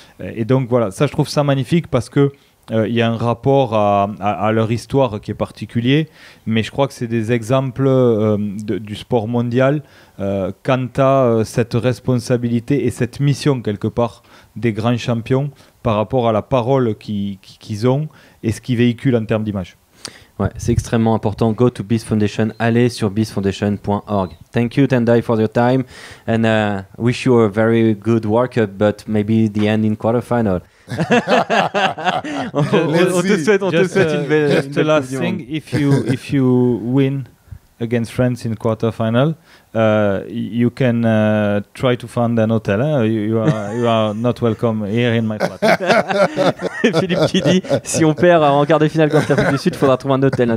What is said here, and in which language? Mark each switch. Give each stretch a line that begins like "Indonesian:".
French: Et donc voilà, ça je trouve ça magnifique parce que il y a un rapport à leur histoire qui est particulier, mais je crois que c'est des exemples du sport mondial quant à cette responsabilité et cette mission quelque part des grands champions par rapport à la parole qu'ils ont et ce qu'ils véhiculent en termes d'image. Ouais, c'est extrêmement important.
English: Go to Beast Foundation.
French: Allez sur beastfoundation.org.
English: Thank you, Tendai, for your time, and wish you a very good workup, but maybe the end in quarterfinal.
French: on te souhaite une belle.
English: Just the last thing, if you win against France in quarterfinal, you can try to find an hotel. You are not welcome here in my flat.
French: Philippe qui dit, si on perd en quart de finale contre l'Afrique du Sud, il faudra trouver un hôtel.